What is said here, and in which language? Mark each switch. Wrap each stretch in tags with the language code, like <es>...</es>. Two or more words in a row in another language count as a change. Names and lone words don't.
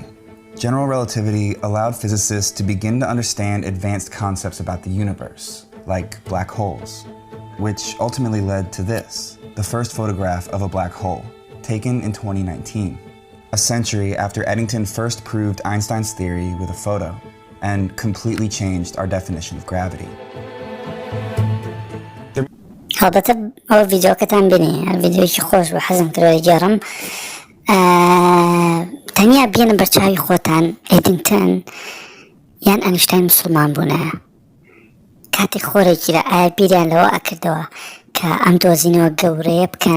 <en>General relativity allowed physicists to begin to understand advanced concepts about the universe, like black holes, which ultimately led to this, the first photograph of a black hole, taken in 2019, a century after Eddington first proved Einstein's theory with a photo, and completely changed our definition of gravity.</en> <ckb>البته ئەو ڤیدیۆکەتان بینی ڤیدیۆیەکی خۆش بە حەزم کردوە گێڕم تەنیا بێنە بەرچاوی خۆتان ئێدینگتن یان ئانیشتاین مسلمان بوونایە کاتێک خۆرێکی لە ئایا بیریان لەوە ئەکردەوە کە ئەم دۆزینەوە گەورەیە بکەن</ckb>